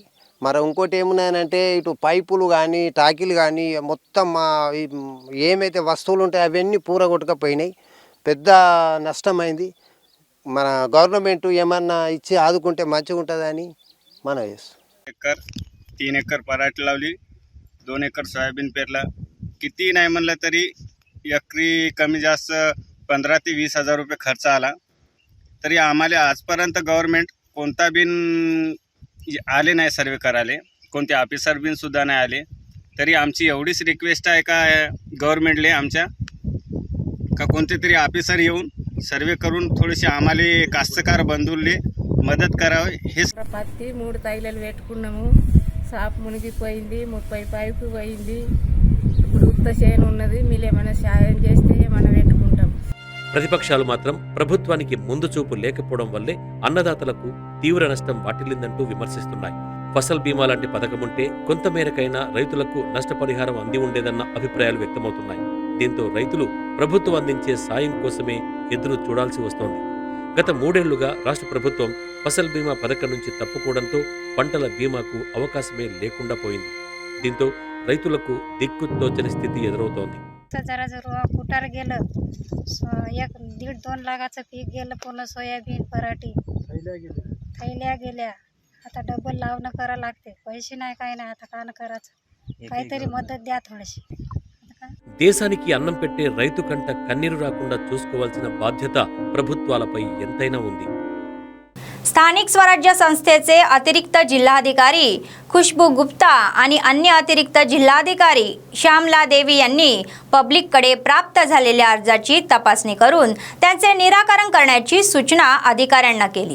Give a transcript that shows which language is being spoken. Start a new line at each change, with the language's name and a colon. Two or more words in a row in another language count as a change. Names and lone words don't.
Telugu: మరి ఇంకోటి ఏమున్నాయంటే ఇటు పైపులు కానీ టాకీలు కానీ మొత్తం ఏమైతే వస్తువులు ఉంటాయో అవన్నీ పూర కొట్టుకపోయినాయి. పెద్ద నష్టమైంది. మన గవర్నమెంట్ ఏమన్నా ఇచ్చి ఆదుకుంటే మంచిగా ఉంటుందని మనం చేస్తాం.
Marathi: 3 एकर पराठी लावली, 2 एकर सोयाबीन पेरला. किती नाही म्हणलं तरी एकरी कमी जास्त 15 ते 20,000 रुपये खर्च आला. तरी आम्हाला आजपर्यंत गव्हर्नमेंट कोणता बिन आले नाही सर्वे करायला, कोणते ऑफिसर बिन सुद्धा नाही आले. तरी आमची एवढीच रिक्वेस्ट आहे का गव्हर्नमेंटले आमच्या का कोणते तरी ऑफिसर येऊन सर्वे करून थोडेसे आम्हाला कास्तकार बंधूले మద్దతు करावे.
Telugu: పత్తి 3 తైలలు పెట్టుకున్నాము. సాప్ మునిగిపోయింది, 30 పైపు పోయింది. ఇప్పుడు ఉత్త చేను ఉన్నది. మీరేమైనా సాయం చేస్తే మనం పెట్టుకుంటాం. ప్రతిపక్షాలు మాత్రం ప్రభుత్వానికి ముందు చూపు లేకపోవడం వల్లే అన్నదాతలకు తీవ్ర నష్టం వాటిల్లిందంటూ విమర్శిస్తున్నాయి. ఫసల్ బీమా లాంటి పథకముంటే కొంతమేరకైనా రైతులకు నష్టపరిహారం అంది ఉండేదన్న అభిప్రాయాలు వ్యక్తమవుతున్నాయి. దీంతో రైతులు ప్రభుత్వం అందించే సాయం కోసమే ఎదురు చూడాల్సి వస్తోంది. గత 3 ఏళ్లుగా రాష్ట్ర ప్రభుత్వం ఫసల్ బీమా పథకం నుంచి తప్పుకోవడంతో పంటల బీమాకు అవకాశమే లేకుండా పోయింది. దీంతో రైతులకు దిక్కుతోచని స్థితి ఎదురవుతోంది.
Marathi: जरा कुटार गेलं 1.5-2 लाखाचं पीक गेलं. पूर्ण सोयाबीन पराठी थैल्या गेल्या. आता डबल लावणं करावं लागते. पैसे नाही काय नाही. आता कान करायचं, काहीतरी मदत द्या थोडीशी.
Telugu: దేశానికి అన్నం పెట్టే రైతు కంట కన్నీరు రాకుండా చూసుకోవాల్సిన బాధ్యత ప్రభుత్వాలపై ఎంతైనా ఉంది.
Marathi: स्थानिक स्वराज्य संस्थेचे अतिरिक्त जिल्हाधिकारी खुशबू गुप्ता आणि अन्य अतिरिक्त जिल्हाधिकारी श्यामला देवी यांनी पब्लिककडे प्राप्त झालेल्या अर्जाची तपासणी करून त्यांचे निराकरण करण्याची सूचना अधिकाऱ्यांना केली.